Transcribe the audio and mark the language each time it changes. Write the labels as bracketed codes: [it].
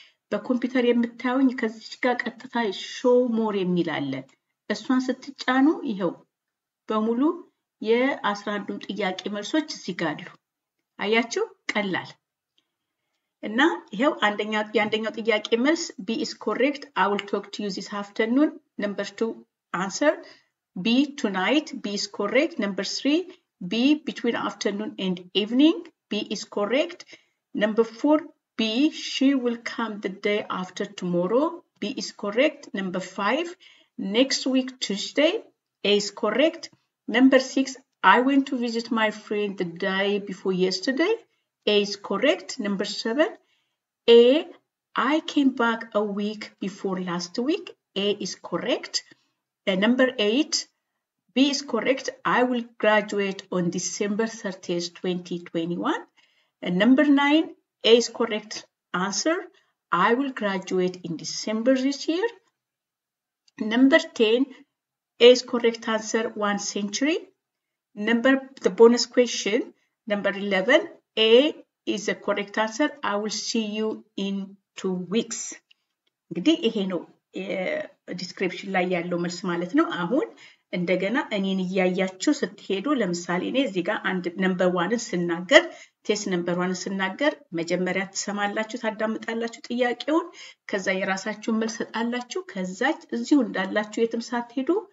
[am] በኮምፒውተር የምታዩኝ ከዚህ ጋር ቀጥታ ሾው ሞር የሚል አለ። እሷን ስትጫኑ ይሄው በሙሉ የ11ዱም ጥያቄ መልሶች እዚህ ጋር አሉ። አያችሁ ቀላል እና ይሄው አንደኛው ጥያቄ መልስ [en] B is correct. I will talk to you this afternoon. Number 2 answer B tonight. B is correct. Number 3 B between afternoon and evening. B is correct. Number 4 B she will come the day after tomorrow. B is correct. Number 5 next week Tuesday. A is correct. Number 6 I went to visit my friend the day before yesterday. A is correct. Number 7 A I came back a week before last week. A is correct. Number 8 B is correct. I will graduate on December 30th, 2021. And number 9 A is correct answer. I will graduate in December this year. Number 10 A is correct answer 1 century. The bonus question number 11 A is the correct answer. I will see you in 2 weeks. [am] እንግዲህ ይሄ ነው ዲስክሪፕሽን ላይ ያለው መልስ ማለት ነው። አሁን እንደገና እኔን እያያችሁ ስትሄዱ ለምሳሌ እኔ እዚህ ጋር አንድ ነምበር 1ን ስናገር ቴስት ነምበር 1ን ስናገር መጀመሪያ ትሰማላችሁ ታዳምጣላችሁ ጥያቄውን ከዛ የራሳችሁን መልስ ሰጣላችሁ ከዛ እዚሁ እንዳላችሁ የትም ሳትሄዱ